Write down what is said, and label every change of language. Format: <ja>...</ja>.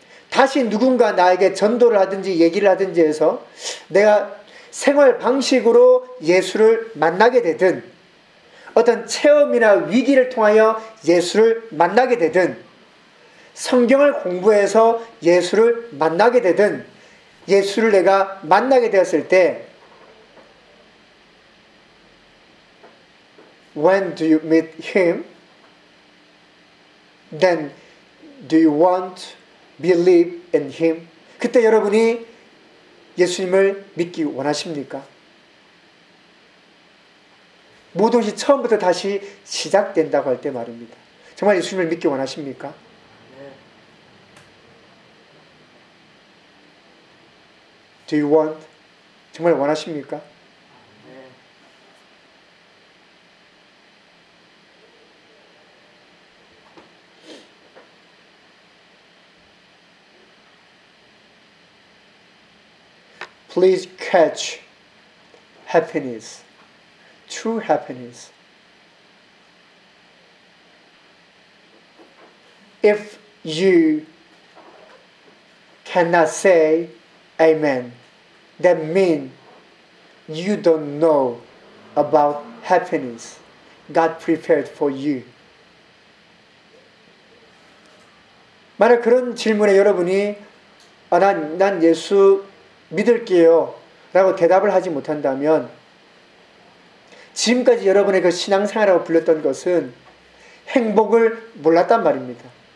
<ko>다시 누군가 나에게 전도를 하든지 얘기를 하든지 해서 내가 생활 방식으로 예수를 만나게 되든 어떤 체험이나 위기를 통하여 예수를 만나게 되든 성경을 공부해서 예수를 만나게 되든 예수를 내가 만나게 되었을 때</ko> <en>When do you meet him? Then do you want to believe in him?</en> <ko>그때 여러분이 예수님을 믿기 원하십니까? 모든 것이 처음부터 다시 시작된다고 할 때 말입니다. 정말 예수님을 믿기 원하십니까? 네.</ko> <en>Do you want?</en> <ko>정말 원하십니까? 네.</ko> <en>Please catch happiness. True happiness. If you cannot say amen, that means you don't know about happiness God prepared for you.</en> <ko>만약 그런 질문에 여러분이 아, 난 예수 믿을게요 라고 대답을 하지 못한다면 지금까지 여러분의 그 신앙생활이라고 불렸던 것은 행복을 몰랐단 말입니다.</ko>